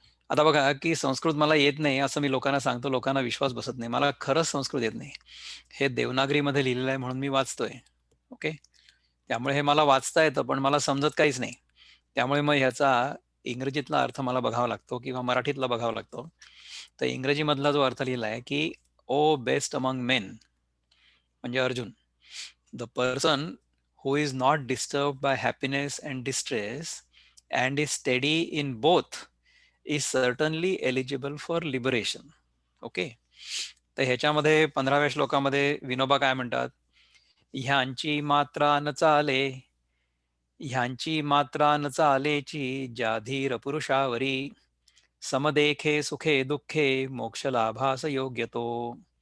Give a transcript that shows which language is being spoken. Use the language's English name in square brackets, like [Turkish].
[Marathi] आता बघा की संस्कृत मला येत नाही असं मी लोकांना सांगतो, लोकांना विश्वास बसत नाही. मला खरंच संस्कृत येत नाही. हे देवनागरीमध्ये लिहिलेलं आहे म्हणून मी वाचतोय. ओके, त्यामुळे हे मला वाचता येतं पण मला समजत काहीच नाही. त्यामुळे मग ह्याचा इंग्रजीतला अर्थ मला बघावा लागतो किंवा मराठीतला बघावा लागतो. तर इंग्रजीमधला जो अर्थ लिहिला आहे की [English] O best among men म्हणजे Arjun, the person who is not disturbed by happiness and distress and is steady in both is certainly eligible for liberation. [Marathi] Okay, तर ह्याच्यामध्ये 15व्या श्लोकामध्ये विनोबा काय म्हणतात, ह्यांची मात्रा न चाले, ह्यांची मात्रा न चालेची ज्या धीर पुरुषावरी समदेखे सुखे दुःखे मोक्ष लाभास योग्य तो.